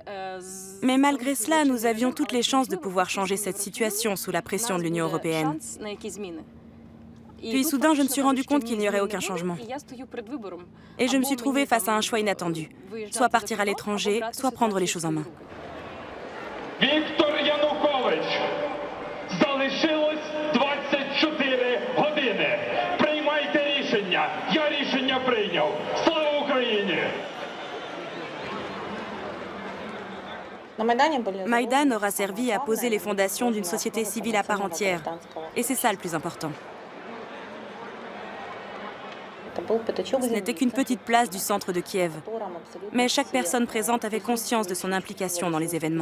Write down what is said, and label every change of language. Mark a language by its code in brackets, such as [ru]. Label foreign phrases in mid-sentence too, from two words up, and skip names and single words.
[fr] Mais malgré cela, nous avions toutes les chances de pouvoir changer cette situation sous la pression de l'Union européenne. Puis soudain, je me suis rendu compte qu'il n'y aurait aucun changement. Et je me suis trouvée face à un choix inattendu. Soit partir à l'étranger, soit prendre les choses en main. [uk] Віктор Янукович! Залишилось 24 години. Приймайте рішення. Я рішення прийняв. Слава Україні! [fr] Maïdan aura servi à poser les fondations d'une société civile à part entière. Et c'est ça le plus important. Ce n'était qu'une petite place du centre de Kiev. Mais chaque personne présente avait conscience de son implication dans les événements.